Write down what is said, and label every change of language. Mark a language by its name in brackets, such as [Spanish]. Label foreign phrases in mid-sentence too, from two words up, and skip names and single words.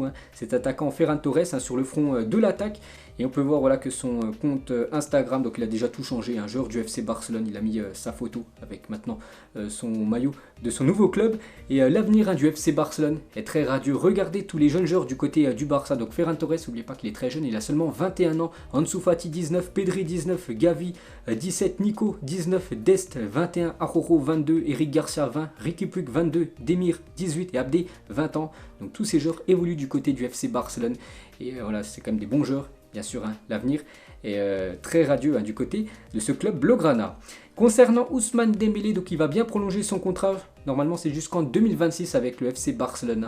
[French] Cet attaquant Ferran Torres sur le front de l'attaque. Et on peut voir que son compte Instagram, donc il a déjà tout changé, un joueur du FC Barcelone, il a mis sa photo avec maintenant son maillot de son nouveau club. Et l'avenir du FC Barcelone est très radieux. Regardez tous les jeunes joueurs du côté du Barça. Donc Ferran Torres, n'oubliez pas qu'il est très jeune, il a seulement 21 ans. Ansu Fati 19, Pedri 19, Gavi 17, Nico 19, Dest 21, Arrojo 22, Eric Garcia 20, Riqui Puig 22, Demir 18 et Abdé 20 ans. Donc tous ces joueurs évoluent du côté du FC Barcelone. Et voilà, c'est quand même des bons joueurs. Bien sûr, l'avenir est très radieux du côté de ce club Blaugrana. Concernant Ousmane Dembélé, donc il va bien prolonger son contrat. Normalement, c'est jusqu'en 2026 avec le FC Barcelone.